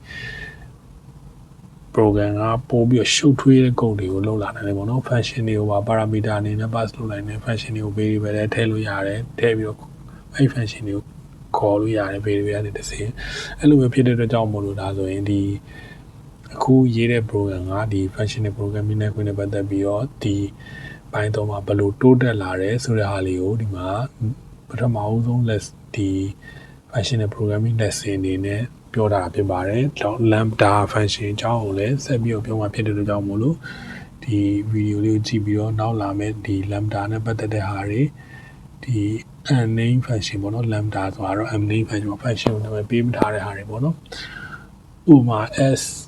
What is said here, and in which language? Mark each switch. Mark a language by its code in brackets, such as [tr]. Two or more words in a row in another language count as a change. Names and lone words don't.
[my] program ကပို့ပြီးရှုပ်ထွေးတဲ့ code တွေကိုလုပ်လာနိုင်တယ်ပေါ့နော် function တွေကိုပါ parameter အနေနဲ့ pass လုပ်နိုင်တယ် function တွေကို variable ထဲထည့်လို့ရတယ်ထည့်ပြီးတော့အဲ့ function တွေကိုခေါ်လို့ရတယ်ဗီဒီယိုကနေတစ်စင်းအဲ့လိုမျိုးဖြစ်တဲ့အတွက်ကြောင့်မို့လို့ဒါဆိုရင်ဒီအခုရေး တဲ့ program ကဒီ [en] functional programming [my] နဲ့ကိုယ်နဲ့ပတ်သက်ပြီးတော့ဒီပိုင်းတော့မှာဘယ်လိုတိုးတက်လာတယ်ဆိုတဲ့ဟာလေးကိုဒီမှာပထမအဆုံး ဒီ [en] functional programming lesson [my] အနေနဲ့ပြောတာဖြစ်ပါတယ်။ [en] Lambda function [my] အကြောင်းကိုလည်းဆက်ပြီးတော့ပြောမှာဖြစ်တဲ့အတွက်ကြောင့်မို့လို့ဒီဗီဒီယိုလေးကိုကြည့်ပြီးတော့နောက်လာမယ့်ဒီ Lambda နဲ့ပတ်သက်တဲ့ဟာတွေဒီ [en] unnamed function [my] ပေါ့နော် Lambda ဆိုတာတော့ [en] unnamed function [my] ကိုနာမည်ပေးမထားတဲ့ဟာတွေပေါ့နော်ဥပမာ s